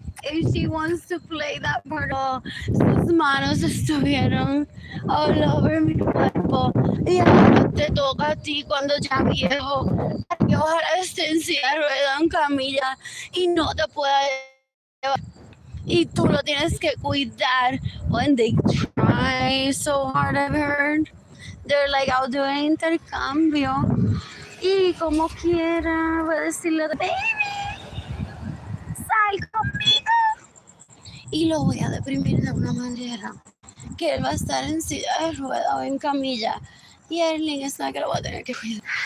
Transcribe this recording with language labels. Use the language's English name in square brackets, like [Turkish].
[English] If she wants to play that part, [Spanish] sus manos estuvieron [English] all over [Spanish] mi cuerpo. Y ahora te toca a ti cuando ya viejo. Que ojalá esté en silla de ruedas, en camilla y no te pueda llevar. Y tú lo tienes que cuidar. [English] When they try so hard, I've heard. They're like, I'll do an intercambio. [Spanish] Y como quiera, voy a decirle, baby, sal conmigo. Y lo voy a deprimir de una manera que él va a estar en silla de ruedas o en camilla. Y Arlene es la que lo va a tener que cuidar.